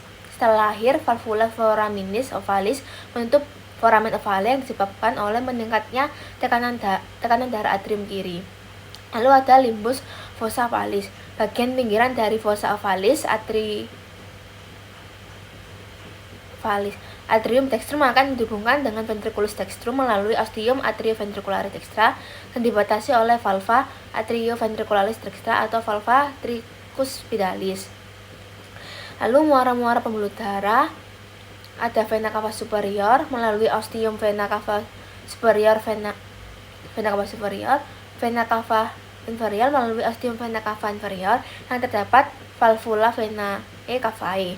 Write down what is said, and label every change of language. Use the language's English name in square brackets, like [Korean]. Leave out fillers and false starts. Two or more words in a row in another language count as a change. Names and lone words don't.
[Indonesian] Setelah lahir, valvula foraminis ovalis menutup foramen ovale yang disebabkan oleh meningkatnya tekanan darah atrium kiri. Lalu ada limbus fossa ovalis. Bagian pinggiran dari fossa ovalis, atrium dextrum akan dihubungkan dengan ventriculus dextrum melalui ostium atrioventricularis dextra dan dibatasi oleh valva atrioventricularis dextra atau valva tricuspidalis. Lalu muara-muara pembuluh darah, ada vena cava superior melalui ostium vena cava superior, vena cava superior, vena cava inferior melalui ostium vena cava inferior, yang terdapat valvula venae cavae.